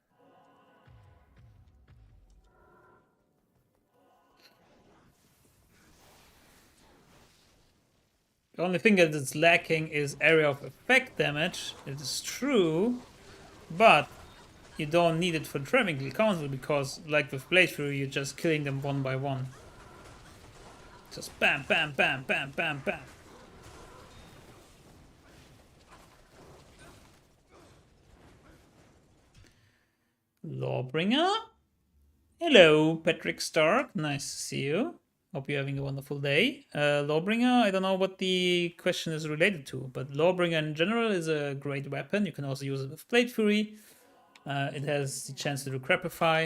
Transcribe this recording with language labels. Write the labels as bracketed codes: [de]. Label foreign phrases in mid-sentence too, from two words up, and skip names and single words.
[en] The only thing that is lacking is area of effect damage. It is true, but you don't need it for Travincal Council because, like with Blade Fury, you're just killing them one by one. Just bam, bam, bam, bam, bam, bam. Lawbringer? Hello, Patrick Stark. Nice to see you. Hope you're having a wonderful day. Lawbringer, I don't know what the question is related to, but Lawbringer in general is a great weapon. You can also use it with Blade Fury. It has the chance to do Crapify.